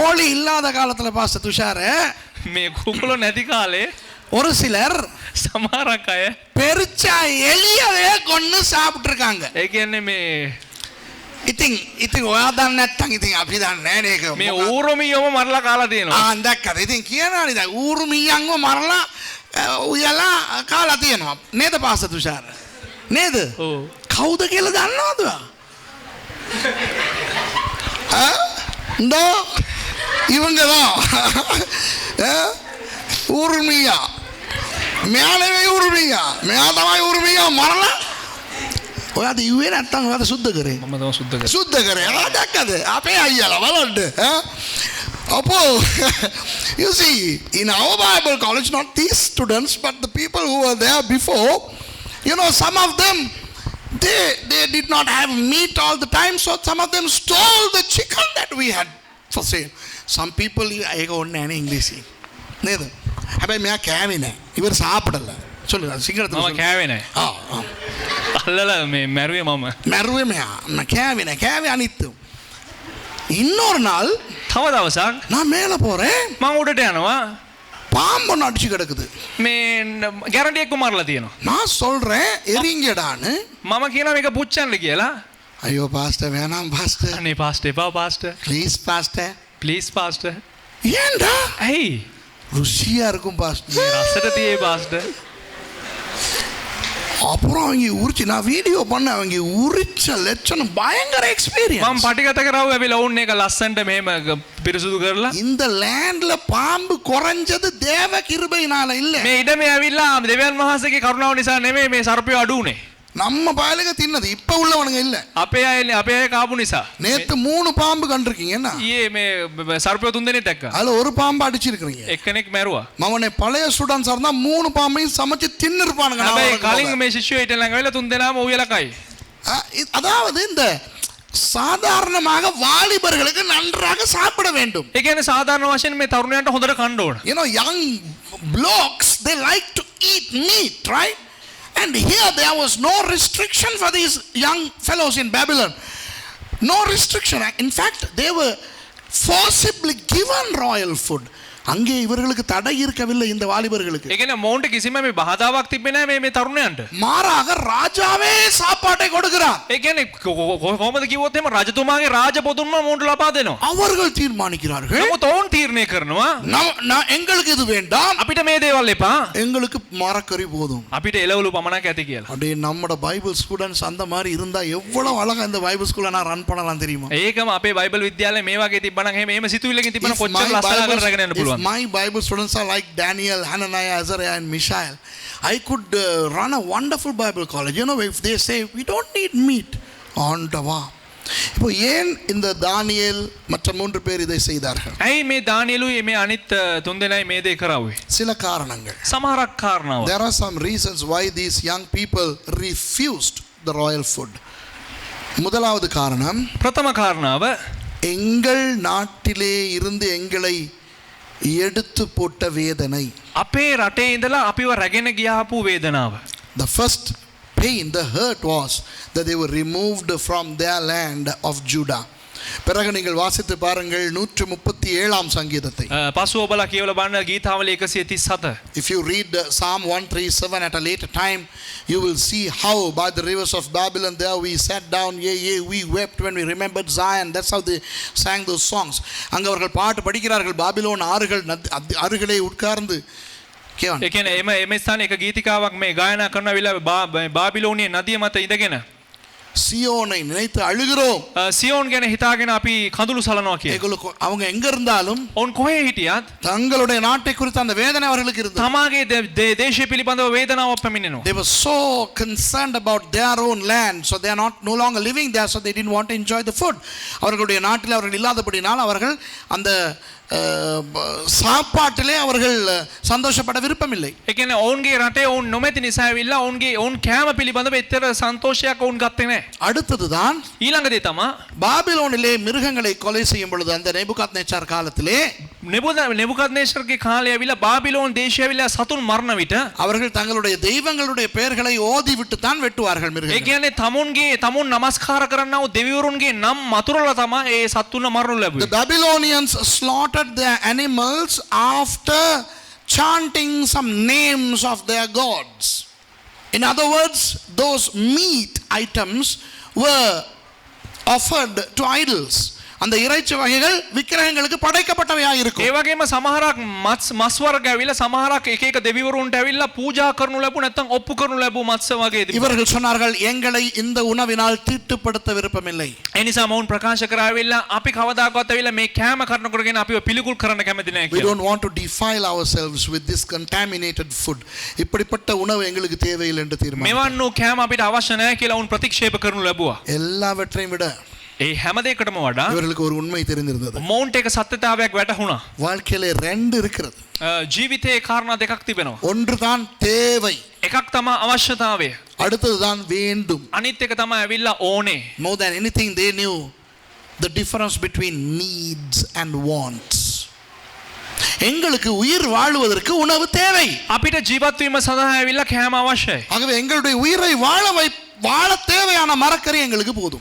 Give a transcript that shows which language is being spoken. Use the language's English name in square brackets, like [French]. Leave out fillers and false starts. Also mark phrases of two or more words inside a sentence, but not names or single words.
[Tamil] கோழி இல்லாத காலத்துல பாஸ்டர் துஷார [Sinhala] මේ කුකුලෝ නැති කාලේ [Tamil] ஒரு சிலர் [Sinhala] සමහරක් අය [Tamil] பெருச்சா எலியவே கொன்னு சாப்பிட்டு இருக்காங்க. [Sinhala] ඒ කියන්නේ මේ ඉතින් ඔයා දන්නේ නැත්තම් ඉතින් අපි දන්නේ නැහැ මේක. මේ ඌරුමියෝම මරලා කාලා තියෙනවා. දැක්කද? ඉතින් කියනවානේ දැන් ඌරුමියන්ව මරලා උයලා කාලා තියෙනවා. නේද පාස්ටර් තුෂාර? නේද? ඔව්. කවුද කියලා දන්නවද? නෝ [Tamil] இவங்க தான் ஊர்மியா [Sinhala] මෙයානේ ஊர்மியா මෙයා තමයි ஊர்மியா මරලා ඔයාද ඉුවේ නැත්තම් ඔයාද සුද්ධ කරේ? මම තමයි සුද්ධ කරේ. සුද්ධ කරේ. ආ දැක්කද? අපේ අයියලා බලන්න. [English] අපෝ you see in our Bible college, not these students but the people who were there before, you know, some of them they did not have meat all the time, so some of them stole the chicken that we had for sale. Some people [Sinhala] ඒක ඕනේ නැහැ ඉංග්‍රීසි නේද? හැබැයි මෙයා කෑවේ නැහැ. ඉවර සාපඩලා. சொல்லுங்க සිංහලට. මම කෑවේ නැහැ. අල්ලලා මේ මැරුවේ මම. මැරුවේ මෙයා. කෑවේ නැහැ. කෑවේ අනිත්තු. [Tamil] இன்னொரு நாள் [Sinhala] තව දවසක් [Tamil] நான் மேலே போறேன், [Sinhala] මම උඩට යනවා. [Tamil] பாம்பு அடிச்சு கிடக்குது. [Sinhala] මේ ගැරන්ඩියෙක්ව මරලා තියෙනවා. [Tamil] நான் சொல்றேன் எரிங்கடான்னு. [Sinhala] මම කියනවා මේක පුච්චන්න කියලා. [Tamil] ஐயோ பாஸ்டர் வேணாம் பாஸ்டர், [Sinhala] අනේ පාස්ටර් එපා පාස්ටර්. [Tamil] ப்ளீஸ் பாஸ்டர். [Sinhala] ප්ලීස් පාස්ටර්. [Tamil] ஏன்டா? [Sinhala] ඇයි? [Tamil] ருசியா இருக்கும் பாஸ்டர். [Sinhala] මේ රසට තියේ පාස්ටර්. [Tamil] அப்புறம் அவங்க உரிச்சு நான் வீடியோ பண்ண அவங்க உரிச்ச லட்சணம் பயங்கர [Sinhala] මම [Tamil] எக்ஸ்பீரியன்ஸ். [Sinhala] පටිගත කරාව ඇවිල්ලා ඔවුන් එක ලස්සනට මෙහෙම පිරිසුදු කරලා [Tamil] இந்த லேண்ட்ல பாம்பு குறைஞ்சது தேவ கிருபையினால இல்ல. [Sinhala] මේ ඉඩමේ ඇවිල්ලා දෙවියන් වහන්සේගේ කරුණාව නිසා නෙමෙයි මේ සර්පය අඩු උනේ. [Tamil] நம்ம பயலுக்கு தின்னது இப்ப உள்ளவனுங்க இல்ல. [Sinhala] අපේ අය කාපු නිසා. [Tamil] நேத்து 3 பாம்பு கண்டிருக்கீங்க என்ன? [Sinhala] ඊයේ මේ සර්පය 3 දෙනෙක් දැක්කා. [Tamil] அதுல ஒரு பாம்பு அடிச்சிருக்கீங்க. [Sinhala] එක්කෙනෙක් මැරුවා. [Tamil] மவனே பழைய ஸ்டூடண்ட்ஸா இருந்தா 3 பாம்பையும் சமைச்சு தின்னு இருப்பானுங்க. [Sinhala] හැබැයි කලින් මේ ශිෂ්‍යයෝ හිටලා ළඟ වෙලා 3 දෙනාම උයලා කයි. [Tamil] அதாவது இந்த சாதாரணமாக வாலிபர்களுக்கு நன்றாக சாப்பிட வேண்டும். [Sinhala] ඒ කියන්නේ சாதாரண වශයෙන් මේ තරුණයන්ට හොඳට කන්න ඕන. [English] You know, young blokes, they like to eat meat, right? And here there was no restriction for these young fellows in Babylon. No restriction. In fact, they were forcibly given royal food. [Tamil] அங்கே இவர்களுக்கு தடை இருக்கவில்லை இந்த வாலிபர்களுக்கு. [Sinhala] ඒ කියන්නේ මොවුන්ට කිසිම මේ බාධාවක් තිබෙන්නේ නැහැ මේ තරුණයන්ට. [Tamil] மாறாக ராஜாவே சாப்பாட்டை கொடுக்கிறார். [Sinhala] ඒ කියන්නේ කොහොමද කිව්වොත් එහෙම රජතුමාගේ රාජ පොදුන්ම මොවුන්ට ලබා දෙනවා. [Tamil] அவர்கள் தீர்மானிக்கிறார்கள். [Sinhala] නමුත් ඔවුන් තීරණය කරනවා [Tamil] எங்களுக்கு இது வேண்டாம், [Sinhala] අපිට මේ දේවල් එපා. [Tamil] எங்களுக்கு மரக்கறி போதும். [Sinhala] අපිට එළවලු පමණක් ඇති කියලා. [Tamil] அப்படியே நம்மட [English] Bible students [Tamil] அந்த மாதிரி இருந்தா எவ்வளவு அழகா இந்த [English] Bible school [Tamil] நான் ரன் பண்ணலாம் தெரியுமா? [Sinhala] ඒකම අපේ බයිබල් විද්‍යාලයේ මේ වගේ තිබ්බනම් එහෙම සිතුවිල්ලකින් තිබ්බනම් කොච්චර ලස්සනකට රැගෙන යන්න පුළුවන්. [English] My Bible students are like Daniel, Hananiah, Azariah and Mishael. I could run a wonderful Bible college. You know, if they say we don't need meat, [Tamil] ஆண்டவா. இப்போ ஏன் இந்த தானியேல் மற்ற 3 பேர் இதை செய்தார்கள்? [Sinhala] ඇයි මේ දානියලුයි මේ අනිත් 3 දෙනායි මේ දේ කරාවේ? [Tamil] சில காரணங்கள். [Sinhala] සමහරක් කාරණාව. [English] There are some reasons why these young people refused the royal food. [Tamil] முதலாவது காரணம், [Sinhala] ප්‍රථම කාරණාව [Tamil] எங்கள் நாட்டிலே இருந்து எங்களை எடுத்து போட்ட வேதனை. [Sinhala] අපේ රටේ ඉඳලා අපිව රැගෙන ගියාපු වේදනාව. [English] The first pain, the hurt was that they were removed from their land of Judah. [Tamil] பிறகு நீங்கள் வாசித்து பாருங்கள் 137ஆம் சங்கீதத்தை. [Sinhala] පසුව ඔබලා කියවලා බලන්න ගීතාවලිය 137. [English] If you read Psalm 137 at a later time, you will see how by the rivers of Babylon there we sat down, yea, we wept when we remembered Zion. That's how they sang those songs. [Tamil] அங்க அவர்கள் பாட்டு படிக்கிறார்கள், பாபிலோன் ஆறுகள் அருகிலே உட்கார்ந்து. [Sinhala] ඒ කියන්නේ එම ස්ථානයේ එක ගීතිකාවක් මේ ගායනා කරන වෙලාවේ බාබිලෝනියේ නදිය මත ඉඳගෙන [Tamil] சியோனை நினைத்து அழுகிறோம். [Sinhala] සියෝන් ගැන හිතාගෙන අපි කඳුළු සලනවා කියලා. [Tamil] ඒගොල්ලෝ அவங்க எங்க இருந்தாலும் [Sinhala] ඔවුන් කොහේ හිටියත් [Tamil] தங்களுடைய நாட்டை குறித்த அந்த வேதனை அவர்களுக்கு இருந்தது. [Sinhala] තමාගේ දේශය පිළිබඳව වේදනාවක් පැමිණෙනවා. [English] They were so concerned about their own land, so they are no longer living there, so they didn't want to enjoy the food. [Tamil] அவர்களுடைய நாட்டில் அவர்கள் இல்லாதபடினால் அவர்கள் அந்த சாப்பாட்டிலே அவர்கள் சந்தோஷப்பட விருப்பமில்லை. [Sinhala] ඒ කියන්නේ ඔවුන්ගේ රටේ ඔවුන් නොමැති නිසා ඇවිල්ලා ඔවුන් කෑම පිළිබඳව එතර සන්තෝෂයක් ඔවුන් ගත්තේ නැහැ. [Tamil] அடுத்ததுதான் [Sinhala] ඊළඟ දේ තමයි [Tamil] பாபிலோனிலே மிருகங்களை கொலை செய்யும் பொழுது அந்த நேபுகாத்நேச்சார் காலத்திலே [Sinhala] නෙබුකද්නේසර්ගේ කාලේ ඇවිල්ලා බාබිලෝන් දේශය ඇවිල්ලා සතුන් මරණ විට [Tamil] அவர்கள் தங்களுடைய தெய்வங்களுடைய பெயர்களை ஓதி விட்டு தான் வெட்டுவார்கள் [Sinhala] ඒ [Tamil] மிருகங்களை. [Sinhala] කියන්නේ තමුන් නමස්කාර කරන්නා වූ දෙවිවරුන්ගේ නම් මතුරලා තමයි ඒ සතුන් මරනු [English] The [Sinhala] ලැබුවේ. [English] Babylonians slaughtered their animals after chanting some names of their gods. In other words, those meat items were offered to idols. [Tamil] அந்த இறைச்சி வகைகள் விக்கிரகங்களுக்கு படைக்கப்பட்டவையாக இருக்கும். [Sinhala] ඒ වගේම සමහරක් මස් වර්ග ඇවිල්ලා සමහරක් එක එක දෙවිවරුන්ට ඇවිල්ලා පූජා කරනු ලැබු නැත්නම් ඔප්පු කරනු ලැබු මත්ස්‍ය වගේ තිබුණා. [Tamil] இவர்கள் சொன்னார்கள் எங்களை இந்த உணவினால் தீட்டுப்படுத்த விருப்பமில்லை. [Sinhala] ඒ නිසා මවුන් ප්‍රකාශ කරා ඇවිල්ලා අපි කවදාකවත් ඇවිල්ලා මේ කෑම කරනකොටගෙන අපිව පිළිකුල් කරන්න කැමති නැහැ [English] We [Sinhala] කියලා. [English] don't want to defile ourselves with this contaminated food. [Tamil] இப்படிப்பட்ட உணவு எங்களுக்கு தேவையில்லை என்று தீர்மானம். [Sinhala] මෙවන් වූ කෑම අපිට අවශ්‍ය නැහැ කියලා උන් ප්‍රතික්ෂේප කරනු ලැබුවා. [Tamil] எல்லாவற்றையும் விட [Sinhala] ඒ හැම දෙයකටම වඩා [Tamil] இவர்களுக்கு ஒரு உண்மை தெரிந்திருந்தது. [Sinhala] මවුන්ට එක සත්‍යතාවයක් වැටහුණා. [Tamil] வாழ்க்கையிலே ரெண்டு இருக்கிறது. [Sinhala] ජීවිතේ කාරණා දෙකක් තිබෙනවා. [Tamil] ஒன்று தான் தேவை, [Sinhala] එකක් තමයි අවශ්‍යතාවය. [Tamil] அடுத்தது தான் வேண்டும். [Sinhala] අනිත් එක තමයි ඇවිල්ලා ඕනේ. [English] More than anything they knew the difference between needs and wants. [Tamil] எங்களுக்கு உயிர் வாழ்வதற்கு உணவு தேவை. [Sinhala] අපිට ජීවත් වීම සඳහා ඇවිල්ලා කෑම අවශ්‍යයි. [Tamil] ஆகவே எங்களுடைய உயிரை வாழ தேவையான மரக்கறி எங்களுக்கு போதும்.